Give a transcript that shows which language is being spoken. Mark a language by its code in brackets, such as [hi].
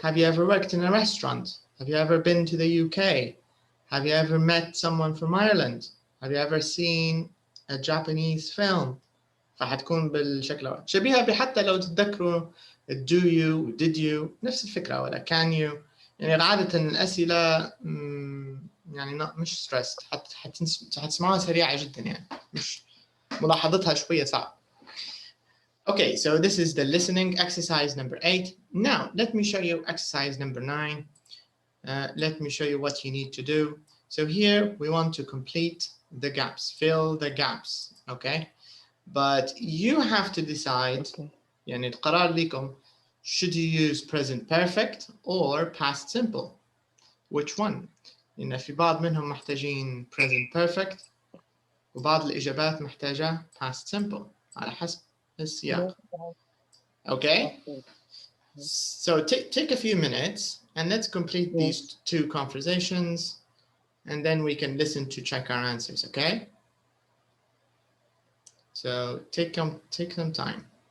[en] Have you ever worked in a restaurant? Have you ever been to the UK? Have you ever met someone from Ireland? Have you ever seen a Japanese film? [ar] فحتكون بالشكل هذا. شبيهة بحتى لو تتذكروا [en] do you did you [ar] نفس الفكرة ولا can you. يعني عادة الأسئلة يعني مش stressed. حتسمعوها سريعة جدا يعني مش ملاحظتها شوية صعب. [en] Okay, so this is the listening exercise number 8. Now, let me show you exercise number 9. Let me show you what you need to do. So here we want to complete the gaps, fill the gaps, okay? But you have to decide, [ar] يعني القرار لكم, [en] should you use present perfect or past simple? Which one? [ar] لأن في بعض منهم محتاجين present perfect وبعض الإجابات محتاجة past simple على حسب السياق. [en] Okay? So take a few minutes and let's complete these 2 conversations and then we can listen to check our answers, okay? So take some time.